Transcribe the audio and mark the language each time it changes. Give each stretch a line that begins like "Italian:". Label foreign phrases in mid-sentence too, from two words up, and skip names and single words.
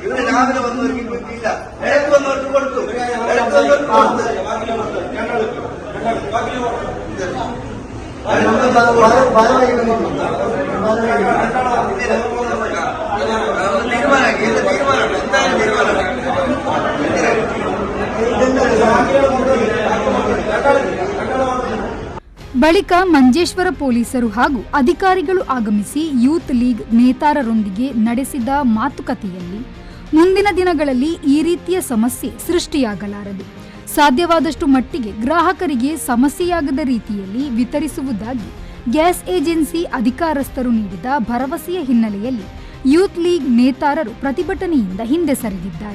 Malayalam: ഇവര് രാവിലെ വന്നവർക്ക് ഇല്ല, ഇടയ്ക്ക് വന്നവർക്ക് കൊടുത്തു, ഇടയ്ക്ക് വന്നവർക്ക് കൊടുത്തു. തീരുമാനമാക്കി തീരുമാനം എന്തായാലും തീരുമാനമാണ്.
Kannada: ಬಳಿಕ ಮಂಜೇಶ್ವರ ಪೊಲೀಸರು ಹಾಗೂ ಅಧಿಕಾರಿಗಳು ಆಗಮಿಸಿ ಯೂತ್ ಲೀಗ್ ನೇತಾರರೊಂದಿಗೆ ನಡೆಸಿದ ಮಾತುಕತೆಯಲ್ಲಿ ಮುಂದಿನ ದಿನಗಳಲ್ಲಿ ಈ ರೀತಿಯ ಸಮಸ್ಯೆ ಸೃಷ್ಟಿಯಾಗಲಾರದು, ಸಾಧ್ಯವಾದಷ್ಟು ಮಟ್ಟಿಗೆ ಗ್ರಾಹಕರಿಗೆ ಸಮಸ್ಯೆಯಾಗದ ರೀತಿಯಲ್ಲಿ ವಿತರಿಸುವುದಾಗಿ
English: gas agency
Kannada: ಅಧಿಕಾರಸ್ಥರು ನೀಡಿದ ಭರವಸೆಯ ಹಿನ್ನೆಲೆಯಲ್ಲಿ ಯೂತ್ ಲೀಗ್ ನೇತಾರರು ಪ್ರತಿಭಟನೆಯಿಂದ ಹಿಂದೆ ಸರಿದಿದ್ದಾರೆ.